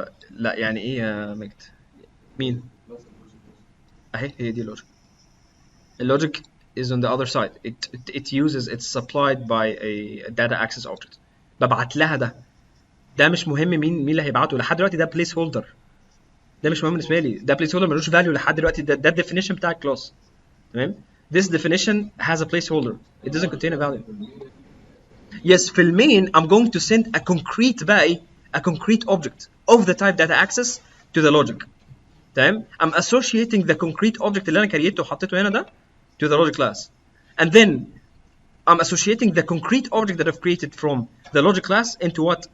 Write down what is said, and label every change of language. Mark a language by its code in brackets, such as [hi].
[ar] لا يعني ايه يا مجد؟ مين؟ اهي هي دي اللوجيك. [en] اللوجيك is on the other side. It uses, it's supplied by a data access object. [ar] ببعت لها ده مش مهم مين اللي هيبعته لحد دلوقتي. ده بليس هولدر، ده مش مهم بالنسبه لي. ده بليس هولدر ملوش فاليو لحد دلوقتي. ده الديفينيشن بتاع الكلاس. تمام. [en] This definition has a placeholder. It doesn't contain a value. Yes, [ar] في المين [en] I'm going to send a concrete [ar] بقى ايه؟ [en] a concrete object of the type data access to the logic. [ar] تمام. [en] I'm associating the concrete object [ar] اللي انا كريته وحطيته هنا ده [en] to the logic class, and then I'm associating the concrete object that I've created from the logic class into what?